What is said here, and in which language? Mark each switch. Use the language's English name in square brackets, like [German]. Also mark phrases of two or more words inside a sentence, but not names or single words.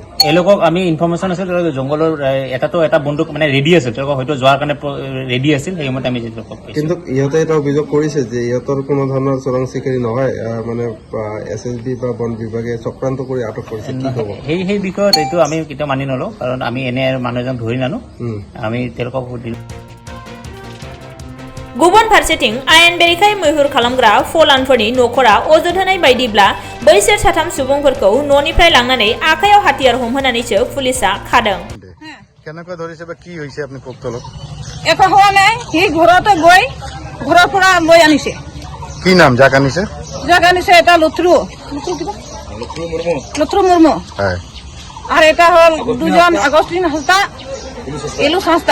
[Assamese] এওঁলোকক আমি ইনফৰমেশ্যন আছিল তেওঁলোকে জংঘলৰ এটা বন্দুক মানে ৰেডি আছিল, তেওঁলোকক হয়তো যোৱাৰ কাৰণে ৰেডি আছিল, সেই সময়তে আমি তেওঁলোকক পাইছোঁ। কিন্তু ইহঁতে এটা অভিযোগ কৰিছে যে ইহঁতৰ কোনো ধৰণৰ চোৰাং চিকাৰী নহয়, মানে এছএছবি বা বন বিভাগে চক্ৰান্ত কৰি আটক কৰিছে। কি হ'ব সেই বিষয়ত এইটো আমি কেতিয়াও মানি নলওঁ, কাৰণ আমি এনে মানুহ এজন ধৰি নানো, আমি তেওঁলোকক সুধিলোঁ। [Bodo] गुबुन फारसेथिं आयेन बेरेखायै मैहुर खालामग्रा फलानफोरनि नखरा अजद होनाय बायदिब्ला बैसोर साथाम सुबुंफोरखौ न'निफ्राय लांनानै आखायाव हाथियार हमहोनानैसो पुलिसा खादों। [Assamese] কেনেকৈ ধৰিছে বা কি হৈছে আপুনি কওক তলত? একো হোৱা নাই, সি ঘৰতে গৈ ঘৰৰ পৰা লৈ আনিছে। কি নাম যাক আনিছে? যাক আনিছে এটা লথ্ৰু মুৰ্মু, আর এটা হল 2জন আগস্টিন হাসদা, এলু হাসদা।